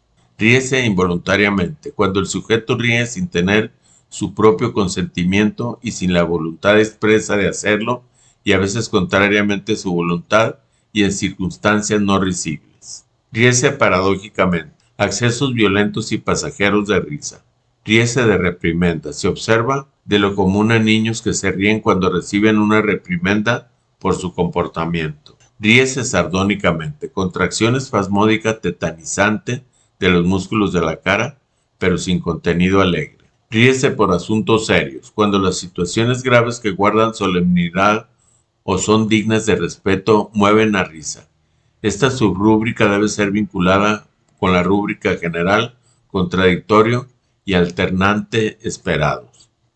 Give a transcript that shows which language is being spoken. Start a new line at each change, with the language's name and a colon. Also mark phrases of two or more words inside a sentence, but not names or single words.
Spanish: Ríese involuntariamente, cuando el sujeto ríe sin tener su propio consentimiento y sin la voluntad expresa de hacerlo, y a veces contrariamente a su voluntad y en circunstancias no risibles. Ríese paradójicamente, accesos violentos y pasajeros de risa. Ríese de reprimenda. Se observa de lo común a niños que se ríen cuando reciben una reprimenda por su comportamiento. Ríese sardónicamente, contracción espasmódica tetanizante de los músculos de la cara, pero sin contenido alegre. Ríese por asuntos serios, cuando las situaciones graves que guardan solemnidad o son dignas de respeto mueven a risa. Esta subrúbrica debe ser vinculada con la rúbrica general, contradictorio y alternante esperados.